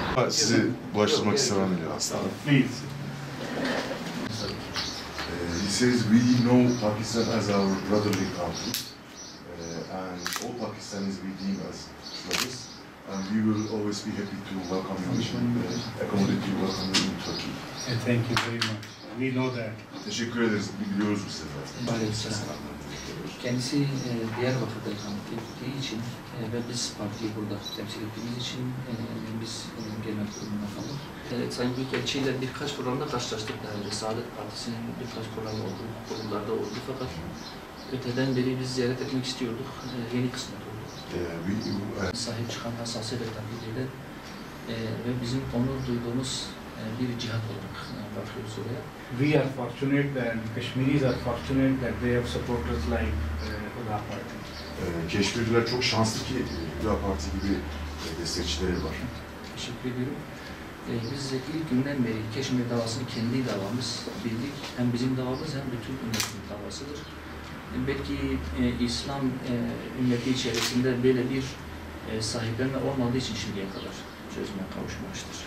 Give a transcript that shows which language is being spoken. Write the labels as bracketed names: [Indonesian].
[Turkish] Sizi bulaştırmak istemem diyor aslında. [English] Please. He says we know Pakistan as our brotherly country, and all Pakistanis we deem as brothers, and we will always be happy to welcome you and accommodate you, welcome you in Turkey. Thank you very much. We know that. [Turkish] Teşekkür ederiz, biliyoruz bu sefer. Aleykümselam. Kendisi Diyarbakır'da ikamet ettiği için ve biz partiyi burada temsil ettiğimiz için biz genel kuruluna kaldık. Sayın Büyükelçi ile birkaç programda karşılaştık. Saadet Partisi'nin birkaç programı oldu, kurullarda oldu fakat öteden beri biz ziyaret etmek istiyorduk. Yeni kısmet oldu. Sahip çıkan hassasiyet ve takdiriyle ve bizim onur duyduğumuz bir cihat olarak bakıyoruz oraya. [English] We are fortunate and Kashmiris are fortunate that they have supporters like Huda Party. [Turkish] Keşmirliler çok şanslı ki Huda Parti gibi destekçileri var. Teşekkür ediyorum. Biz ilk günden beri Keşmir davasını kendi davamız bildik. Hem bizim davamız hem bütün ümmetin davasıdır. Belki İslam ümmeti içerisinde böyle bir sahiplenme olmadığı için şimdiye kadar çözüme kavuşmamıştır.